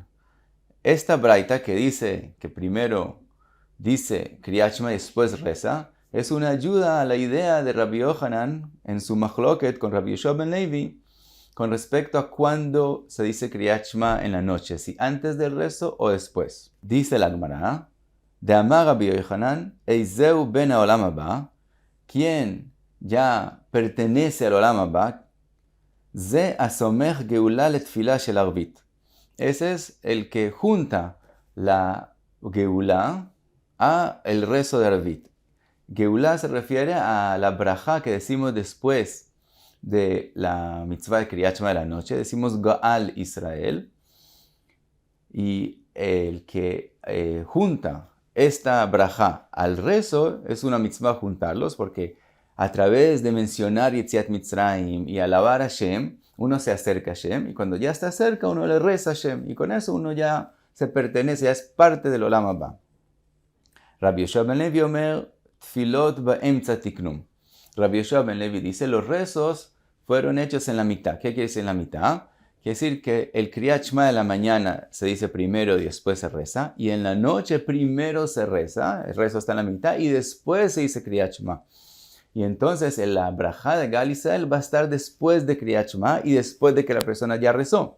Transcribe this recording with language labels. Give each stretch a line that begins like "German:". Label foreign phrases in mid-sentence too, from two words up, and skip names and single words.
Spanish: Esta braita que dice que primero dice Kriyat Shema y después reza, es una ayuda a la idea de Rabbi Yochanan en su machloket con Rabbi Yoshua ben Levi con respecto a cuándo se dice Kriyat Shema en la noche, si antes del rezo o después. Dice la Gemara, de
Hebrew: אמר רבי יוחנן, איזהו בן העולם הבא,
Spanish: quien ya pertenece al
Hebrew: עולם הבא, זה הסומך גאולה לתפילה של ערבית.
Spanish: Ese es el que junta la geula a el rezo de Arvit. Geulá se refiere a la brajá que decimos después de la mitzvah de Kriyat Shema de la noche. Decimos
Hebrew: גאל ישראל.
Spanish: Y el que junta esta brajá al rezo es una mitzvah juntarlos, porque a través de mencionar
Hebrew: יציאת מצרים
Spanish: y alabar a Hashem, uno se acerca a Hashem, y cuando ya está cerca uno le reza a Hashem, y con eso uno ya se pertenece, ya es parte del
Hebrew: עולם הבא. רבי יהושע בן לוי אומר, תפילות באמצע תקנום.
Spanish: Rabbi Yoshua ben Levi dice, los rezos fueron hechos en la mitad. ¿Qué quiere decir en la mitad? Quiere decir que el Kriyat Shema de la mañana se dice primero y después se reza, y en la noche primero se reza, el rezo está en la mitad, y después se dice Kriyat Shema. Y entonces la brajá de
Hebrew: גאל ישראל
Spanish: va a estar después de Kriyat Shema y después de que la persona ya rezó.